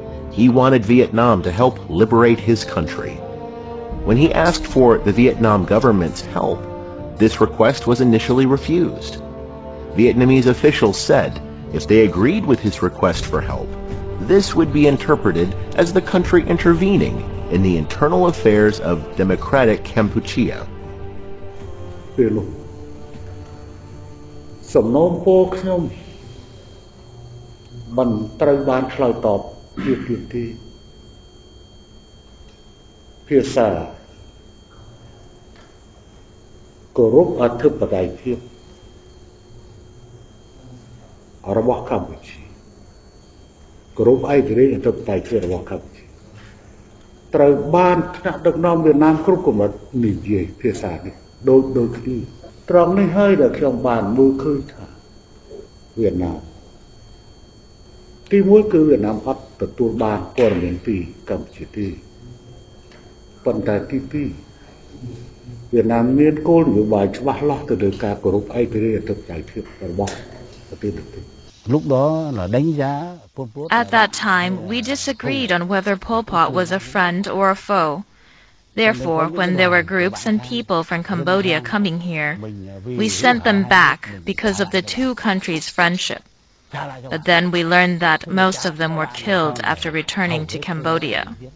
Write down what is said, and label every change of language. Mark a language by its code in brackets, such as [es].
[en] He wanted Vietnam to help liberate his country. When he asked for the Vietnam government's help, this request was initially refused. Vietnamese officials said if they agreed with his request for help, this would be interpreted as the country intervening in the internal affairs of democratic Kampuchea. [km] សំណូមពរខ្ញុំមិនត្រូវបានឆ្លើយតបជាទៀងទីភាសាគោរពអធិបតេយ្យភាព របស់កម្ពុជាគោរពឯករាជ្យអធិបតេយ្យភាពរបស់កម្ពុជាត្រូវបានថ្នាក់ដឹកនាំវៀតណាមគ្រប់កម្រិតនិយាយភាសានេះដូចគ្នាត្រង់នេះហើយដែលខ្ញុំបានមើលឃើញថាវៀតណាម ទីមួយគឺវៀតណាមអត់ទទួលបានព័ត៌មានពីកម្ពុជាទេប៉ុន្តែទីពីរវៀតណាមមានគោលនយោបាយច្បាស់លាស់ទៅលើការគោរពឯករាជ្យអធិបតេយ្យភាពរបស់ប្រទេសនេះ [en] At that time, we disagreed on whether Pol Pot was a friend or a foe. Therefore, when there were groups and people from Cambodia coming here, we sent them back because of the two countries' friendship. But then we learned that most of them were killed after returning to Cambodia.